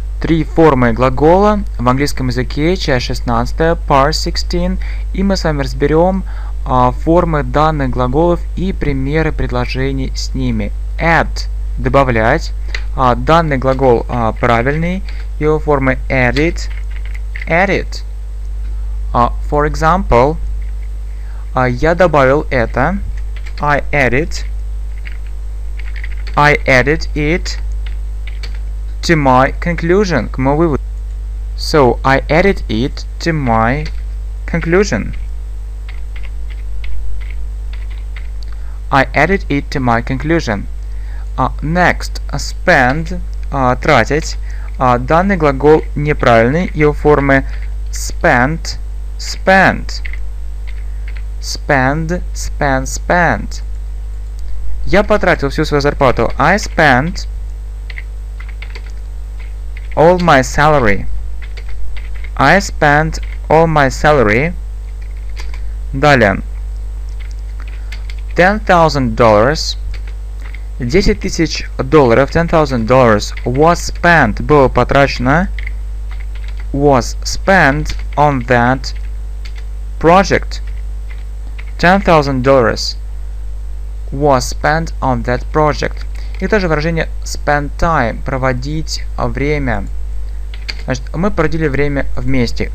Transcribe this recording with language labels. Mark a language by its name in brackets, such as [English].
[Russian] 3 формы глагола в английском языке, часть 16, [English] part 16, [Russian] и мы с вами разберем формы данных глаголов и примеры предложений с ними. Add – добавлять, данный глагол правильный, его формы edit, edit. [English] For example, [Russian] я добавил это, [English] I added it to my conclusion, [Russian] к моему выводу. [English] So, I added it to my conclusion. I added it to my conclusion. Next, spend, тратить. [Russian] Данный глагол неправильный, его формы spent, spent. [English] Spend, spend, spend. [Russian] Я потратил всю свою зарплату. [English] I spent all my salary. I spent all my salary. [Russian] Далее. [English] $10,000. $10,000. $10,000 was spent. [Russian] Было потрачено. [English] Was spent on that project. $10,000 was spent on that project. [Russian] И тоже выражение [English] spend time, [Russian] проводить время. Значит, мы проводили время вместе.